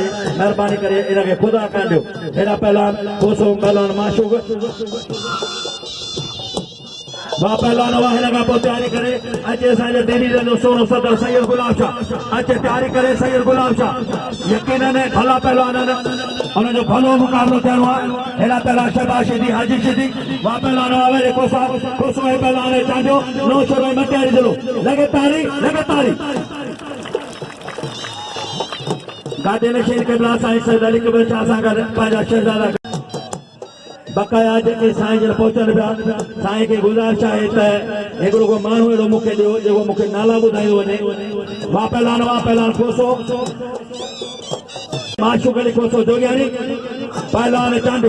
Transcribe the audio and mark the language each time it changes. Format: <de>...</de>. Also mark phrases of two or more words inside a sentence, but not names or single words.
<sd>महिरबानी करे हिनखे खुदा कांडियो। हेॾा पहलवान खोसो पहलवान माशूक वाह पहलवान वाह, हिन खां पोइ तयारी करे अचे असांजे दिल्ली जो सोनो सदर सैयद गुलाम शाह, अचे तयारी करे सैयद गुलाम शाह। यकीनन भला पहलवान हुनजो भलो मुक़ाबिलो थियणो आहे। हेॾा पहलवान शहबाज शदी, हाजी शदी, वाह पहलवान वाह वेरे कोसा खोसो पहलवान चांडियो नो शरो मटियारी दिलो लगे तारी गादे नशीन क़िबला साईं सैयद अली क़िबला शाह सां गॾु पंहिंजा शहज़ादा बकाया जेके साईं जन पहुचनि पिया। साईं खे गुज़ारिश आहे त हिकिड़ो को माण्हू अहिड़ो मूंखे ॾियो जेको मूंखे नाला ॿुधाईंदो वञे। वाह पहलवान खोसो माशूक अली खोसो जोगियानी, पहलवान चांडियो।</sd>